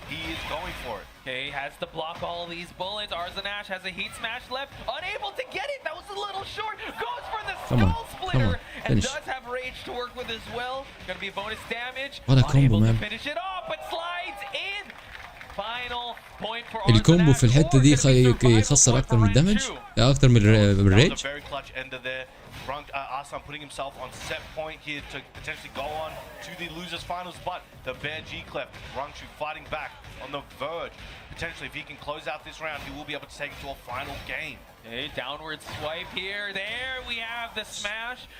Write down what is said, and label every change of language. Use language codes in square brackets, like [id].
[en] He is going for it. Okay, has to block all these bullets. Arzenash has a heat smash left, unable to get it. That was a little short. Goes for the skull splitter and does have rage to work with as well. Gonna be bonus damage. What a combo, man. To finish it off, but slides in. Final point for [ar] الكومبو في الحتة دي يخسر أكتر من الدمج، أكتر من الريج. [en] Arslan putting himself on set point here to potentially go on to the losers finals, but the Bear G clef, Rangchu fighting back on the verge. Potentially, if he can close out this round, he will be able to take it to a final game. Okay, downward swipe here. There we have the smash.